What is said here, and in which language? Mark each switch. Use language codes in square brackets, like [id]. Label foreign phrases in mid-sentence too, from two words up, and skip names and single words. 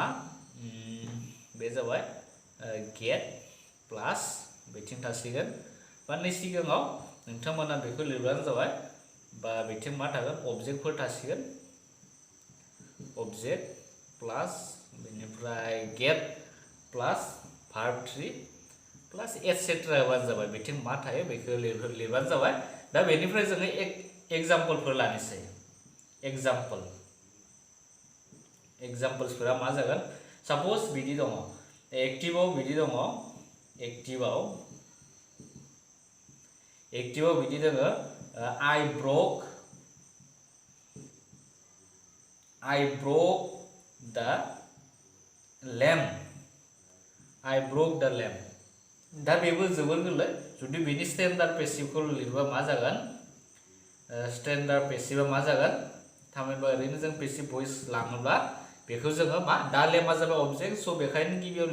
[brx] बे जाबाय [en] get plus [brx] बेथिं थासिगोन बा नै सिगाङाव नोंथांमोना बेखौ लिरबानो जाबाय बा बेथिं मा थागोन अबजेक्टफोर थासिगोन [en] object plus [brx] बेनिफ्राय [en] get plus verb 3 plus etcetera [brx] होबानो जाबाय बेथिं मा थायो बेखौ लिरबानो जाबाय दा बेनिफ्राय जोङो एग्जाम्पलफोर लानोसै एग्जाम्पल्सफोरा मा जागोन साप'ज बिदि दङ एक्टिभआव बिदि दङ एक्टिभआव बिदि दङ [en] I broke the lamp [brx] दा बेबो जोबोर गोरलै जुदि बेनि स्टेन्डार्ड पेसिभखौ लिरबा मा जागोन स्टेन्डार्ड पेसिभआ मा जागोन थामहिनबा ओरैनो जों [en] passive voice [brx] लाङोब्ला बेखौ जोङो मा दा लेम्पआ जाबाय अबजेक्ट स' बेखायनो गिबियाव